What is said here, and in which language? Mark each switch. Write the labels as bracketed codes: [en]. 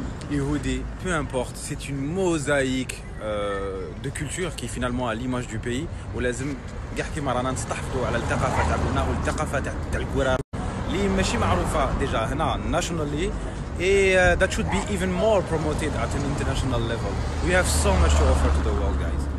[fr] Yehudi, peu importe, c'est une mosaïque de culture qui est finalement à l'image du pays. [ar] ولازم كاع كيما رانا نستحفظوا على الثقافه تاعنا والثقافه تاع الكورة اللي ماشي معروفه ديجا هنا nationally. [en] And that should be even more promoted at an international level. We have so much to offer to the world, guys.